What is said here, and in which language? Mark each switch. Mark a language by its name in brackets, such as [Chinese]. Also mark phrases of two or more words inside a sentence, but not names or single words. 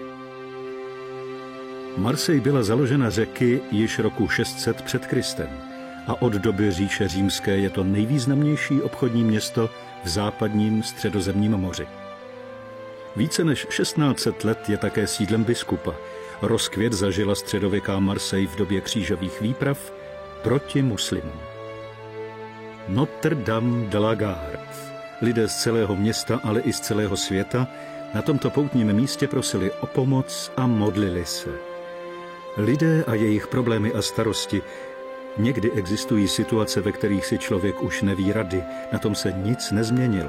[Czech] Marseille byla založena řeky již roku 600 před Kristem a od doby říše římské je to nejvýznamnější obchodní město v západním Středozemním moři. Více než 1600 let je také sídlem biskupa. Rozkvět zažila středověká Marseille v době křížových výprav proti muslimům. Notre-Dame de la Garde. Lidé z celého města, ale i z celého světa na tomto poutním místě prosili o pomoc a modlili se. Lidé a jejich problémy a starosti. Někdy existují situace, ve kterých si člověk už neví rady, na tom se nic nezměnilo.